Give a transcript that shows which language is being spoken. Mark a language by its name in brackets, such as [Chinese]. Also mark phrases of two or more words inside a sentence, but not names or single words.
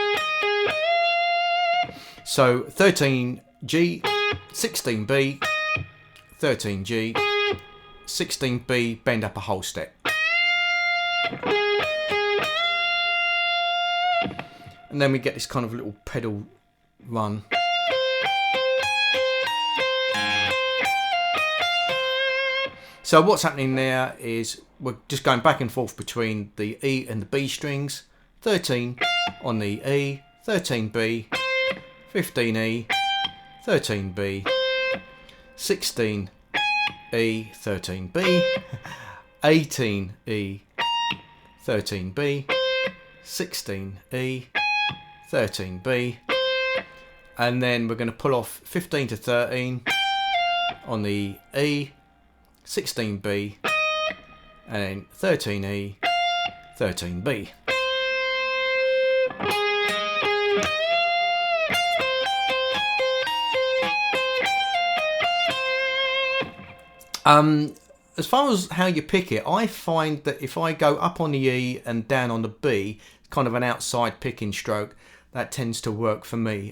[English] So 13G, 16B, 13G, 16B, bend up a whole step. And then we get this kind of little pedal run. So what's happening there is we're just going back and forth between the E and the B strings. 13 on the E, 13B, 15E, 13B, 16E, 13B, 18E, 13B, 16E, 13B, and then we're going to pull off 15 to 13 on the E, 16B, and then 13E, 13B. As far as how you pick it, I find that if I go up on the E and down on the B, kind of an outside picking stroke, that tends to work for me.